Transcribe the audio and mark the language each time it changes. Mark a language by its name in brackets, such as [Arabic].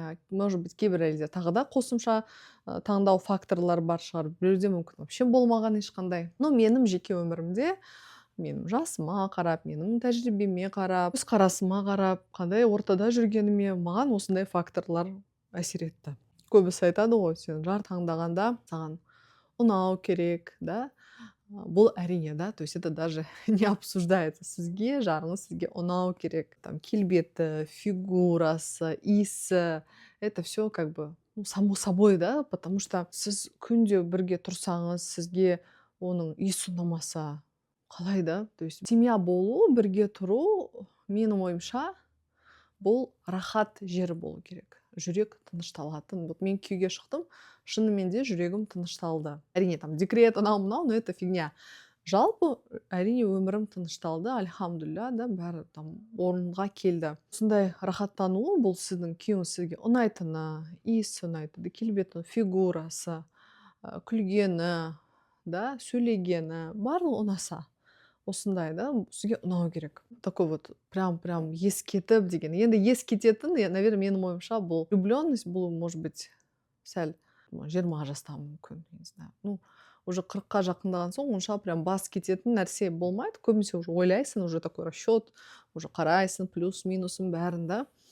[Russian] Может быть, [Kazakh] кейбір әйелде тағы да қосымша таңдау факторлар бар шығар, біреуде мүмкін [Russian] вообще [Kazakh] болмаған ешқандай. Но менің жеке өмірімде, менің жасыма қарап, менің тәжірибеме қарап, көзқарасыма қарап, қандай ортада жүргеніме, маған осындай факторлар әсер етті. Көбісі айтады ғой, сен жар таңдағанда саған ұнау керек, да? Бұл әрине, да, [Russian] то есть это даже не обсуждается. [Kazakh] Сізге, жарыңыз сізге ұнау керек. Там келбеті, фигурасы, иісі, [Russian] это все как бы само собой, да, потому что [Kazakh] сіз күнде бірге тұрсаңыз, сізге оның иісі ұнамаса, қалай да? [Russian] То есть [Kazakh] семья болу, бірге тұру, менің ойымша, бұл рахат жері болу керек. Жүрек тынышталатын. Мен күйге шықтым, шынымен де жүрегім тынышталды. Әрине, [Russian] там декрет, [Kazakh] анау-мынау, [Russian] но это фигня. [Kazakh] Жалпы, әрине, өмірім тынышталды, альхамдулилля, да, бәрі там орынға келді. Сондай рахаттануы, бұл сіздің күйеуіңіз сізге ұнайтыны, иісі ұнайтыны, келбеті, фигурасы, күлгені, да, сөйлегені, барлығы ұнаса. Осындай, да, сізге ұнау керек. [Russian] Такой вот прям [Kazakh] ескетіп деген. Енді ескететін, [Russian] наверное, [Kazakh] менің ойымша, бұл [Russian] влюбленность, [Kazakh] бұл, [Russian] может быть, [Kazakh] сәл 20 жаста мүмкін, [Russian] не знаю. [Kazakh] Уже 40-қа жақындаған соң, онша прям бас кететін нәрсе болмайды. Көбінесе уже ойлайсың, [Russian] уже такой расчет, [Kazakh] уже қарайсың, плюс-минусын бәрін, да.